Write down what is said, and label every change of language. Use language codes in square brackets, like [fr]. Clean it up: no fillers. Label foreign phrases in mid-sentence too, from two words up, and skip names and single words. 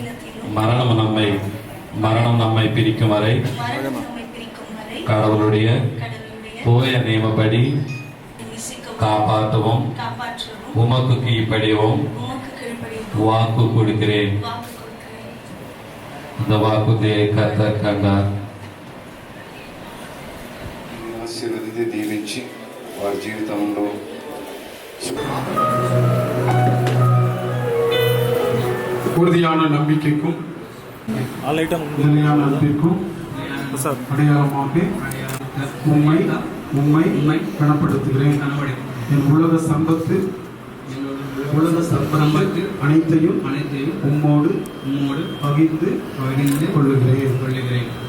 [ta] மரணம் நம்மை பிரிக்கும் வரை கடவுளுடைய தூய நியமப்படி காப்பாற்றவும் உமக்கு கீழ்ப்படியவும் வாக்கு கொடுக்கிறேன். இந்த வாக்குறுதியை கர்த்தர் கண்டார். [te] ఆశీర్వదించి దీవించి వారి జీవితంలో [ta] உறுதியான நம்பிக்கைக்கும் நிலையான அன்பிற்கும் அடையாளமாக உம்மை கனப்படுத்துகிறேன். என் உலக சம்பத்து அனைத்தையும் உம்மோடு பகிர்ந்து கொள்ளுகிறேன்.